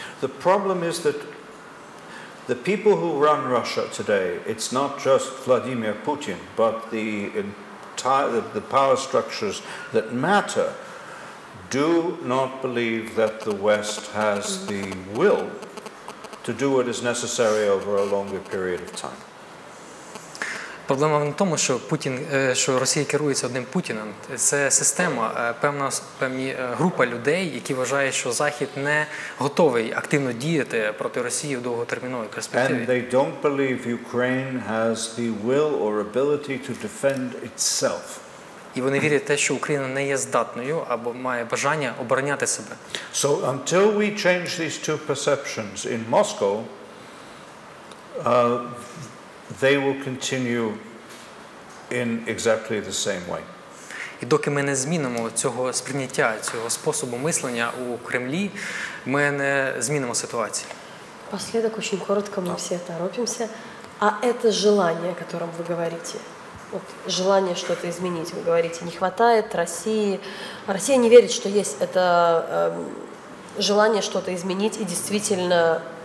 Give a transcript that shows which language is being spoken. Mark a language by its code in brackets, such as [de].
[en] The problem is that the people who run Russia today, it's not just Vladimir Putin, but the power structures that matter do not believe that the West has the will to do what is necessary over a longer period of time. [uk] Проблема в тому, що Росія керується одним Путіним. Це система, певна група людей, які вважають, що Захід не готовий активно діяти проти Росії в довготерміновій перспективі. [en] And they don't believe Ukraine has the will or ability to defend itself. [uk] І вони вірять в те, що Україна не є здатною або має бажання обороняти себе. [en] So until we change these two perceptions in Moscow, they will continue in exactly the same way. [uk] І доки ми не змінимо цього сприйняття, цього способу мислення у Кремлі, ми не змінимо ситуацію. [ru] Последок, очень коротко, мы все торопимся. А это желание, о котором вы говорите, вот, желание что-то изменить, вы говорите, не хватает России. Россия не верит, что есть это желание что-то изменить и действительно